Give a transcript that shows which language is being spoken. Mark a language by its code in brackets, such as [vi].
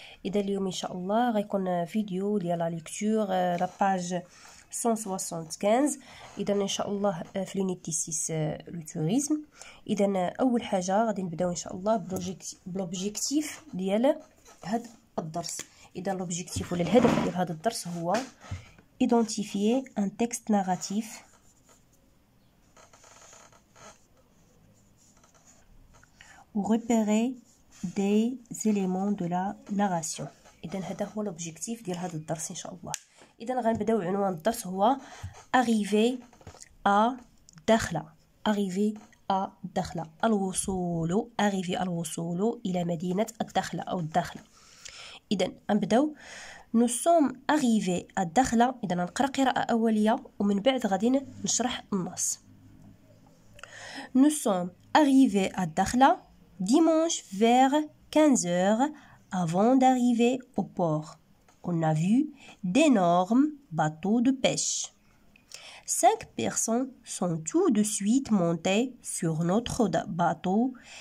[ar] إذا اليوم إن شاء الله غيكون فيديو ديال [fr] لا ليكتور لا باج [ar] 175. إذا إن شاء الله في لونيتي 6 لو توريزم. إذا أول حاجة غادي نبداو إن شاء الله بلوبجيكتيف ديال هذا الدرس. إذا لوبجيكتيف ولا الهدف ديال هذا الدرس هو [fr] identifier un texte narratif ou repérer des éléments de la narration. [ar] إذا هذا هو l'objectif ديال هذا الدرس إن شاء الله. إذا غنبداو عنوان الدرس هو [fr] arriver à [ar] دخلة. [fr] arriver à [ar] دخلة، الوصول، arriver الوصول إلى مدينة الدخلة أو الداخلة. إذا غنبداو [fr] nous sommes arrivés à دخلة. [ar] إذا نقرأ قراءة أولية ومن بعد غادي نشرح النص. [fr] nous sommes arrivés à دخلة dimanche vers 15 h avant d'arriver au port. On a vu d'énormes bateaux de pêche. 5 personnes sont tout de suite montées sur notre bateau.